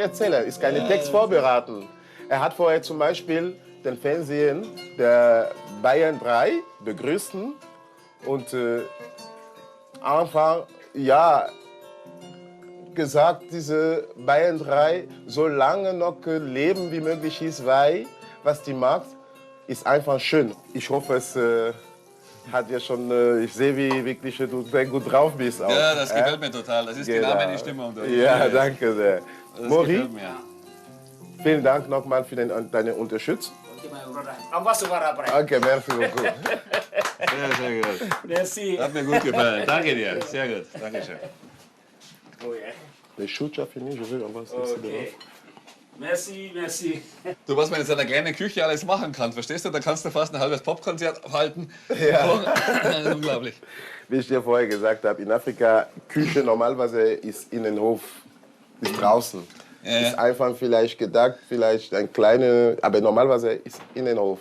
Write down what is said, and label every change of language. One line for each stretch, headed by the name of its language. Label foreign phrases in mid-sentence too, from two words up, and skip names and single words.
German: Erzähler ist keine Text vorbereiten. Er hat vorher zum Beispiel den Fernsehen der Bayern 3 begrüßt und einfach, ja, gesagt, diese Bayern 3 so lange noch leben wie möglich ist, weil was die macht, ist einfach schön. Ich hoffe, es hat ja schon, ich sehe, wie wirklich du sehr gut drauf bist. Auch. Ja, das gefällt mir total. Das ist genau meine Stimmung. Ja, danke sehr. Das Mori, gefällt mir. vielen Dank nochmal für deine Unterstützung.
French: Okay, merci beaucoup.
German: Sehr, sehr gut.
French: Merci.
German: Hat mir gut gefallen. Danke dir. Sehr gut. Dankeschön.
English: Oh, yeah.
French: Les choux, tu as fini, je vais avoir ça ici Okay. Merci, merci.
German: Du, was man in seiner kleinen Küche alles machen kann, verstehst du? Da kannst du fast ein halbes Popkonzert halten. Ja. Unglaublich. Wie ich dir vorher gesagt habe, in Afrika, Küche normalerweise ist Innenhof, ist draußen. Ja. Ist einfach vielleicht gedacht, vielleicht ein kleiner, aber normalerweise ist Innenhof.